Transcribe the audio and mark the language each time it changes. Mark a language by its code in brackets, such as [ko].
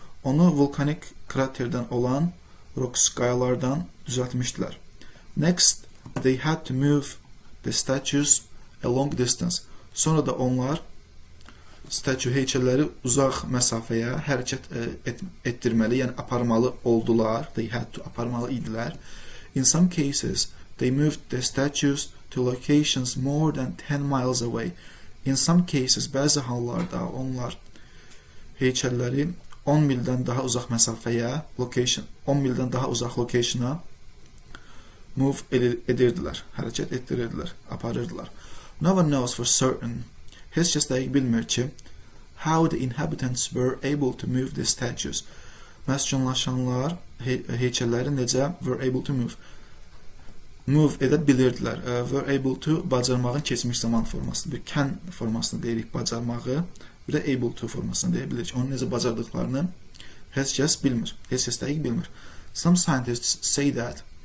[az] Onu vulkanik kraterdən olan rocks, qayalardan düzəltmişdilər. [en] Next, they had to move the statues a long distance. [az] Sonra da onlar statue heykəlləri uzaq məsafəyə hərəkət etdirməli, yəni aparmalı oldular. [en] They had to, [az] aparmalı idilər. [en] In some cases, They moved the statues to locations more than 10 miles away. In some cases, [az] bəzi hallarda onlar heykəlləri 10 mildən daha uzaq məsafəyə, 10 mildən daha uzaq location'a move edirdilər, hərəkət etdirirdilər, aparırdılar. [en] No one knows for certain. [az] Heç kəs dəqiq bilmir ki, [en] how the inhabitants were able to move the statues. [az] Məskunlaşanlar heykəlləri necə [en] were able to move [az] edə bilirdilər. [en] Were able to [az] bacarmağın keçmiş zaman formasıdır. Bir can formasını deyirik bacarmağı, bir də able to formasını deyə bilirik. Onu necə bacardıqlarını heç kəs bilmir. Heç kəs dəqiq bilmir. [en] Some scientists say that.